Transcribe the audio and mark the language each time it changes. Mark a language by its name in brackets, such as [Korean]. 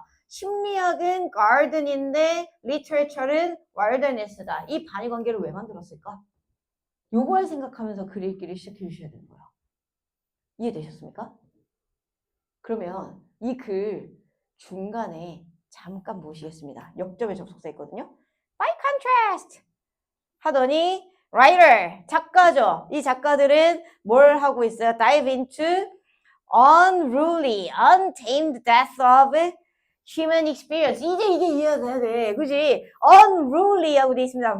[Korean] 심리학은 garden인데 literature는 wilderness다. 이 반의 관계를 왜 만들었을까? 요걸 생각하면서 글 읽기를 시작해 주셔야 되는 거예요. 이해되셨습니까? 그러면 이 글 중간에 잠깐 보시겠습니다. 역점에 접속사 있거든요. [English] By contrast [Korean] 하더니 writer, 작가죠. 이 작가들은 뭘 하고 있어요? [English] Dive into unruly, untamed death of human experience. [Korean] 이제 이게 이해가 돼야 돼. 그지? unruly 하고 돼 있습니다.